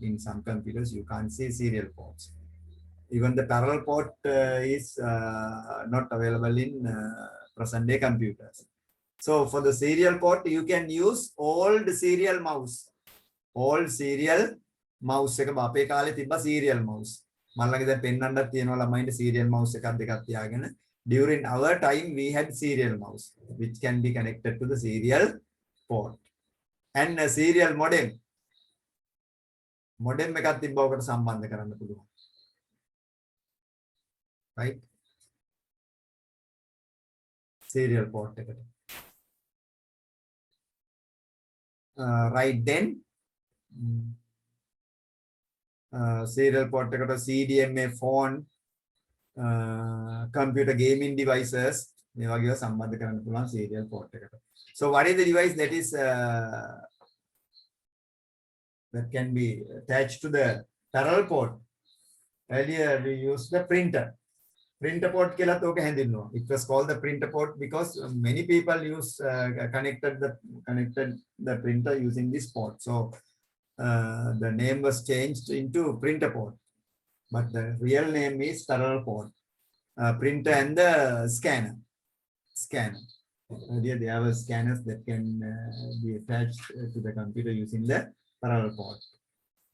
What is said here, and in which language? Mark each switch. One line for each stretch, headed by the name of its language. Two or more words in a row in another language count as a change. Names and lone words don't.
English: In some computers, you can't see serial ports. Even the parallel port is not available in present-day computers. So for the serial port, you can use old serial mouse. Old serial mouse
Sinhala: එක අපේ කාලේ තිබ්බ
English: serial mouse.
Sinhala: මල්ලගේ දැන් පෙන්නන්නත් තියෙනවා ළමයින්ට
English: serial mouse
Sinhala: එකක් දෙකක් තියාගෙන.
English: During our time we had serial mouse which can be connected to the serial port. And a serial modem.
Sinhala: Modem එකක් තිබ්බ ඔකට සම්බන්ධ කරන්න පුළුවන්.
English: Right? Serial port එකට. Right then serial port
Sinhala: එකට
English: CDMA phone, computer gaming devices
Sinhala: මේ වගේව සම්බන්ධ කරන්න පුළුවන්
English: serial port
Sinhala: එකට.
English: So what is the device that is that can be attached to the parallel port? Earlier we used the printer. Printer port
Sinhala: කියලා තෝක හැඳින්වුවා.
English: It was called the printer port because many people use connected the printer using this port. So the name was changed into printer port, but the real name is parallel port. Printer and the scanner. Earlier there were scanners that can be attached to the computer using the parallel port.